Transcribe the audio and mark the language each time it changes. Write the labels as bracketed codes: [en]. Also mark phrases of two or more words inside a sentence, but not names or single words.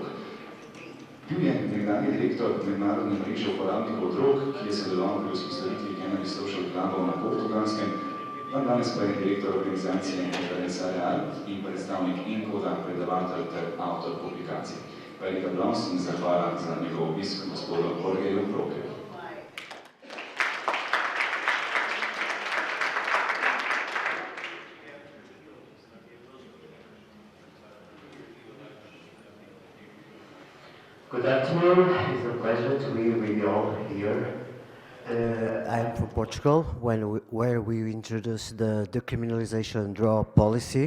[sl] Bil je nekdanji direktor mednarodne mreže uporabnikov drog, ki je sodeloval pri vzpostavitvi Cannabis Social Clubov na Portugalskem, danes pa je direktor organizacije in predstavnik in-koda, predavatelj ter avtor publikacij. Velik aplaus in zahvala za njegov obisk gospodu Jorgeju Roque. [en] Good afternoon. It's a pleasure to be with you all here. I am from Portugal, where we introduced the decriminalization drug policy.